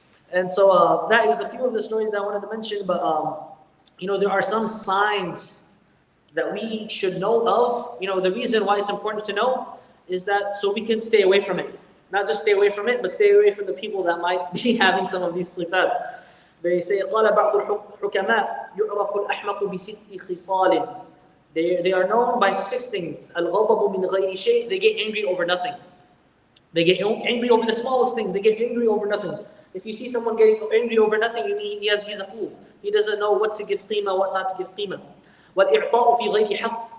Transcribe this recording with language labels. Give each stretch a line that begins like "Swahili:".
English: And so that is a few of the stories that I wanted to mention, but there are some signs that we should know of. The reason why it's important to know is that so we can stay away from it. Not just stay away from it, but stay away from the people that might be having some of these sifat.
Arabic: They say, قال بعض الحكماء يعرف الأحمق بست خصال.
English: They are known by 6 things.
Arabic: الغضب من غير شيء.
English: They get angry over nothing. They get angry over the smallest things. They get angry over nothing. If you see someone getting angry over nothing, you mean he's a fool. He doesn't know what to give qima, what not to give qima.
Arabic: والإعطاء في غير حق.